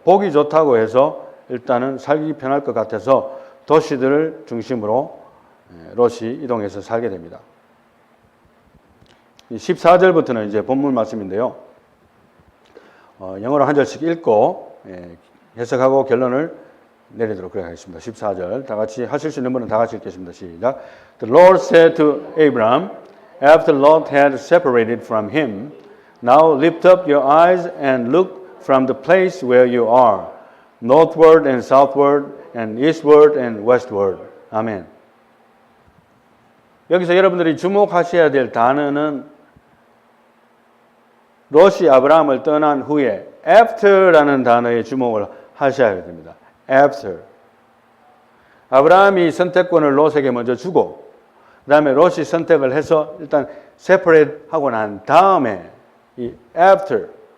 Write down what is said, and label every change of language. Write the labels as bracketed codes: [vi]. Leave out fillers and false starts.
[ko] 보기 좋다고 해서 일단은 살기 편할 것 같아서 도시들을 중심으로 롯이 이동해서 살게 됩니다. 14절부터는 이제 본문 말씀인데요. 영어로 한 절씩 읽고 해석하고 결론을 내리도록 하겠습니다. 14절 다 같이 하실 수 있는 분은 다 같이 읽겠습니다. 시작. [en] The Lord said to Abram, after Lot had separated from him, now lift up your eyes and look from the place where you are, northward and southward and eastward and westward. [ko] 아멘. 여기서 여러분들이 주목하셔야 될 단어는 롯이 아브라함을 떠난 후에 after라는 단어에 주목을 하셔야 됩니다. [en] after. [ko] 아브라함이 선택권을 롯에게 먼저 주고 그 다음에 롯이 선택을 해서 일단 separate 하고 난 다음에 이 after.